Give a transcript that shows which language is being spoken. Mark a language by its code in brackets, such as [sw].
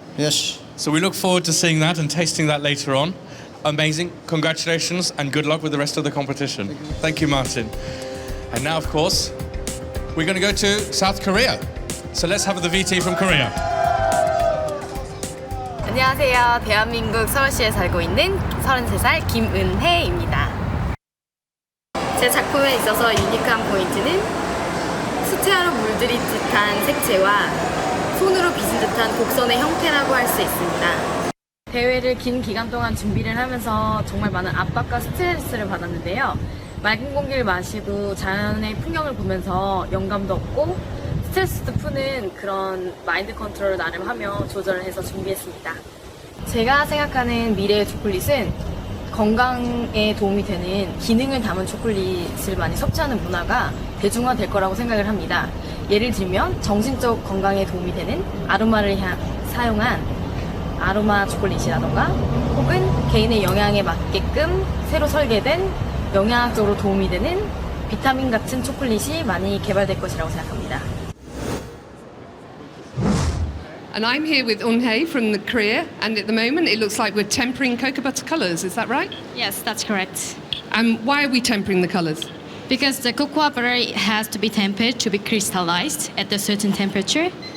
[en] Yes. So we look forward to seeing that and tasting that later on. Amazing. Congratulations and good luck with the rest of the competition. Thank you, Martin. And now, of course, we're going to go to South Korea. So let's have the VT from Korea. [ko] 안녕하세요. 대한민국 서울시에 살고 있는 33살 김은혜입니다. 제 작품에 있어서 유니크한 포인트는 수채화로 물들인 듯한 색채와 손으로 빚은 듯한 곡선의 형태라고 할 수 있습니다. 대회를 긴 기간 동안 준비를 하면서 정말 많은 압박과 스트레스를 받았는데요. 맑은 공기를 마시고 자연의 풍경을 보면서 영감도 얻고 스트레스도 푸는 그런 마인드 컨트롤을 나름 하며 조절을 해서 준비했습니다. 제가 생각하는 미래의 초콜릿은 건강에 도움이 되는 기능을 담은 초콜릿을 많이 섭취하는 문화가 대중화될 거라고 생각을 합니다. 예를 들면 정신적 건강에 도움이 되는 아로마를 사용한 아로마 초콜릿이라던가 혹은 개인의 영양에 맞게끔 새로 설계된 영양학적으로 도움이 되는 비타민 같은 초콜릿이 많이 개발될 것이라고 생각합니다. [en] And I'm here with Eun-Hye from Korea, and at the moment it looks like we're tempering cocoa butter colours, is that right? Yes, that's correct. And why are we tempering the colours? Because the cocoa butter has to be tempered to be crystallized at a certain temperature.